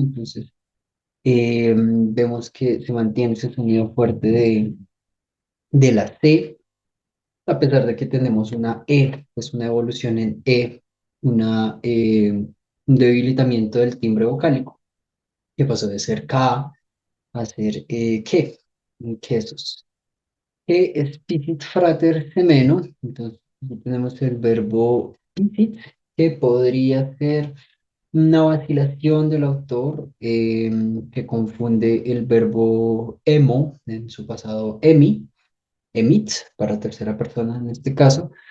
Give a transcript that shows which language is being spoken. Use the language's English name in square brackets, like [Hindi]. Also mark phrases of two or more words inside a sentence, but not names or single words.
[Spanish] Entonces, vemos que se mantiene ese sonido fuerte de la C, a pesar de que tenemos una E, pues una evolución en E, un debilitamiento del timbre vocálico, que pasó de ser K a ser que, quesos. Que es [Latin] Picit frater semeno. [Spanish] Entonces, aquí tenemos el verbo picit, que podría ser una vacilación del autor que confunde el verbo emo, en su pasado emit, para tercera persona en este caso,